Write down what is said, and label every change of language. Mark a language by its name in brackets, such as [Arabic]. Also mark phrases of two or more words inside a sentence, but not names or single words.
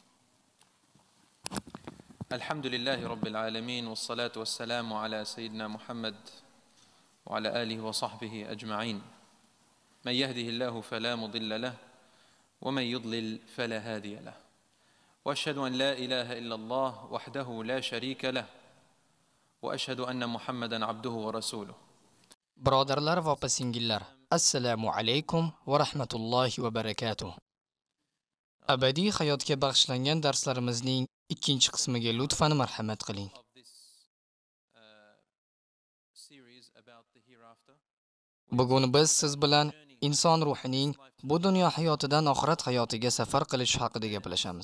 [Arabic] الحمد لله رب العالمين والصلاة والسلام على سيدنا محمد وعلى آله وصحبه أجمعين. من يهده الله فلا مضل له ومن يضلل فلا هادي له وأشهد أن لا إله إلا الله وحده لا شريك له وأشهد أن محمدا عبده ورسوله. [Uzbek] Birodarlar va opa-singillar, [Arabic] السلام عليكم ورحمة الله وبركاته. [Uzbek] Abadiy hayotga bag'ishlangan darslarimizning ikkinchi qismiga lutfan marhamat qiling. Bugun biz siz bilan inson ruhining bu dunyo hayotidan oxirat hayotiga safar qilish haqida gaplashamiz.